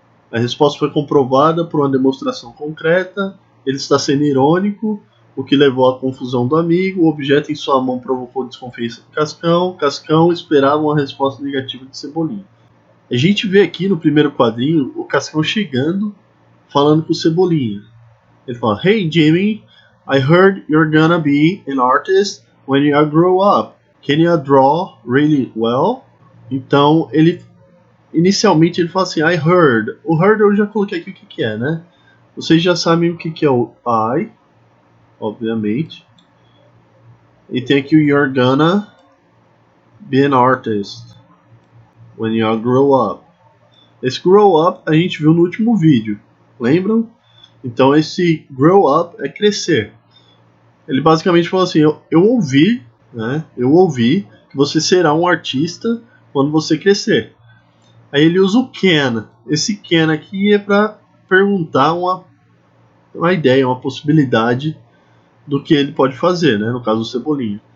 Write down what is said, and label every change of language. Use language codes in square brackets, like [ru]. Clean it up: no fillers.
[pt] A resposta foi comprovada por uma demonstração concreta. Ele está sendo irônico. o que levou à confusão do amigo. O objeto em sua mão provocou desconfiança do Cascão. Cascão esperava uma resposta negativa de Cebolinha. A gente vê aqui no primeiro quadrinho o Cascão chegando, falando com o Cebolinha. Ele fala: [en] Hey Jimmy, I heard you're gonna be an artist when you grow up. Can you draw really well? [pt] Então, inicialmente ele fala assim: [en] I heard. [pt] O heard eu já coloquei aqui o que é, né? Vocês já sabem o que é o I, obviamente. E tem aqui o [en] you're gonna be an artist when you grow up. [pt] Esse grow up a gente viu no último vídeo, lembram? Então esse grow up é crescer. Ele basicamente falou assim: eu ouvi, né? Eu ouvi que você será um artista quando você crescer. Aí ele usa o can. Esse can aqui é para perguntar uma ideia, uma possibilidade do que ele pode fazer, né? No caso do Cebolinha.